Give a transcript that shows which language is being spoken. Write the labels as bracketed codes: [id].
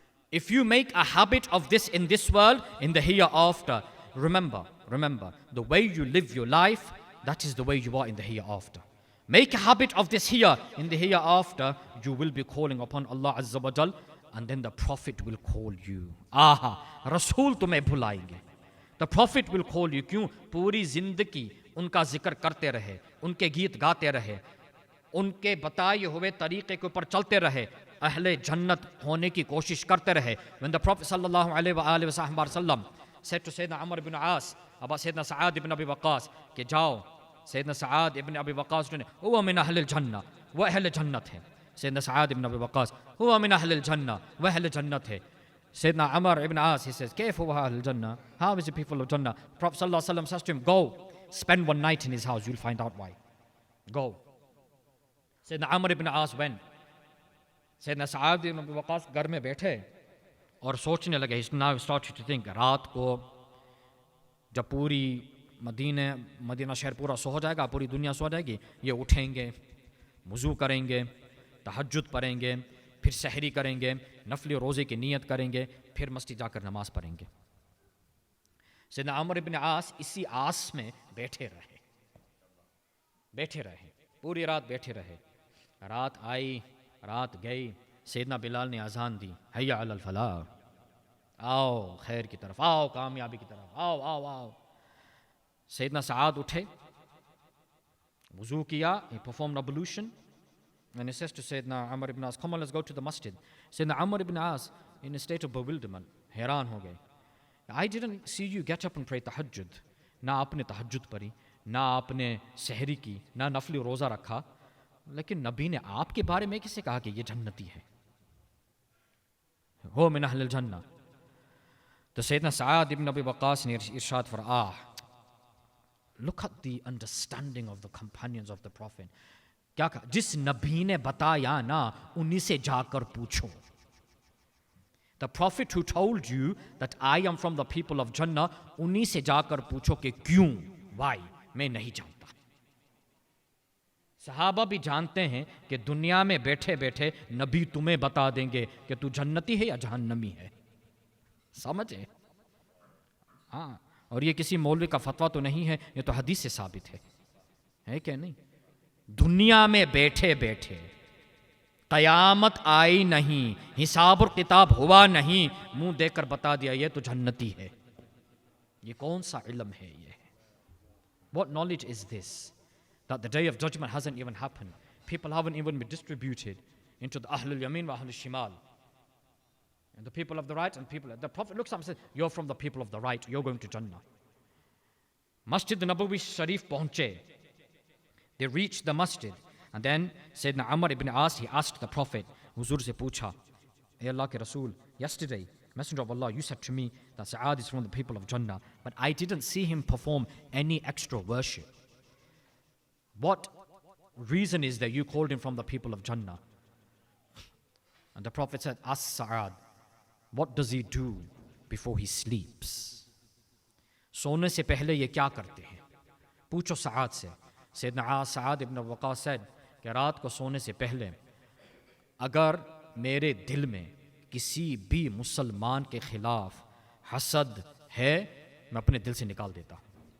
[en] If you make a habit of this in this world, in the hereafter, remember, the way you live your life, that is the way you are in the hereafter. Make a habit of this here, in the hereafter, you will be calling upon Allah Azza wa Jal, and then the Prophet will call you. [hi] Aha, Rasool tumhe bhulaenge. [en] The Prophet will call you. [hi] क्यों? पूरी जिंदगी उनका जिक्र करते रहे, उनके गीत गाते रहे, उनके बताए हुए तरीके के ऊपर चलते रहे, अहले जन्नत होने की कोशिश करते रहे. [en] When the Prophet sallallahu alaihi wasallam said to Sayyidina Amr ibn As about Sayyidina Sa'ad ibn Abi Waqqas [hi] कि जाओ, Sayyidina Sa'ad ibn Abi Waqqas ने हुआ min अहल जन्नत, वह अहले जन्नत है. Sayyidina Sa'ad ibn Abi Waqqas हुआ min अहल जन्नत, वह अहले जन्नत है. [en] Sayyidina Amr ibn As, he says, [ar] كيف هو أهل الجنة? [en] How is the people of Jannah? Prophet sallallahu alaihi wasallam says to him, go, spend one night in his house, you'll find out why. Go. Sayyidina Amr ibn As went. [hi] Sayyidina Sa'ad ibn Abi Waqqas घर में बैठे और सोचने लगे. [en] He now started to think, [hi] रात को जब पूरी मदीना शहर पूरा सो जाएगा, पूरी दुनिया सो जाएगी, ये उठेंगे, वुज़ू करेंगे, तहज्जुद पढ़ेंगे, फिर सहरी करेंगे, नफली रोज़े की नियत करेंगे, फिर मस्जिद जाकर नमाज पढ़ेंगे. सैयदना अमर इब्न आस इसी आस में बैठे रहे. बैठे रहे, पूरी रात बैठे रहे। रात आई, रात गई, सैयदना बिलाल ने अजान दी, हैया अलल फलाह, आओ खैर की तरफ, आओ कामयाबी की तरफ, आओ आओ आओ। सैयदना सआद उठे, वुजू किया, [en] he performed ablution, and he says to Sayyidina Amr ibn As, come on, let's go to the masjid. Sayyidina Amr ibn As, in a state of bewilderment, [hi] हैरान हो गए, [en] I didn't see you get up and pray tahajjud. [hi] ना आपने तहज्जुद पढ़ी, ना आपने सहरी की, ना नफली रोज़ा रखा, लेकिन नबी ने आपके बारे में किसे कहा कि ये जन्नती है, हो मिन अहलिल जन्ना। तो सैयदना सआद इब्न अबी वक़ास ने इरशाद फरमाया, [en] look at the understanding of the companions of the prophet. [hi] क्या कहा? जिस नबी ने बताया ना, उन्हीं से जाकर पूछो। [en] The prophet who told you that I am from the people of Jannah, [hi] उन्हीं से जाकर पूछो कि क्यों, [en] why, [hi] मैं नहीं जानता। सहाबा भी जानते हैं कि दुनिया में बैठे बैठे नबी तुम्हें बता देंगे कि तू जन्नती है या जहन्नमी है, समझे? हाँ, और ये किसी मौलवी का फतवा तो नहीं है, ये तो हदीस से साबित है क्या नहीं? दुनिया में बैठे बैठे कयामत आई नहीं, हिसाब और किताब हुआ नहीं, मुंह देकर बता दिया ये तो जन्नती है। ये कौन सा इल्म है ये? [en] What knowledge is this? That the day of judgment hasn't even happened. People haven't even been distributed into the Ahlul Yamin wa Ahlul Shimal. And the people of the right and people. The Prophet looks up and says, you're from the people of the right, you're going to Jannah. Masjid Nabawi Sharif pahunche. They reached the masjid. And then Sayyidina Amr ibn As, he asked the Prophet, [hi] Huzur se pucha, Ay Allah ke Rasool, [en] yesterday, Messenger of Allah, you said to me that Sa'ad is from the people of Jannah, but I didn't see him perform any extra worship. What reason is that you called him from the people of Jannah? And the Prophet said, ask Sa'ad, what does he do before he sleeps? [hi] सोने से पहले ये क्या करते हैं? पूछो सआद से। सैयदना सआद इब्न Waqas said कि रात को सोने से पहले अगर मेरे दिल में किसी भी मुसलमान के खिलाफ हसद है, मैं अपने दिल से निकाल देता हूँ।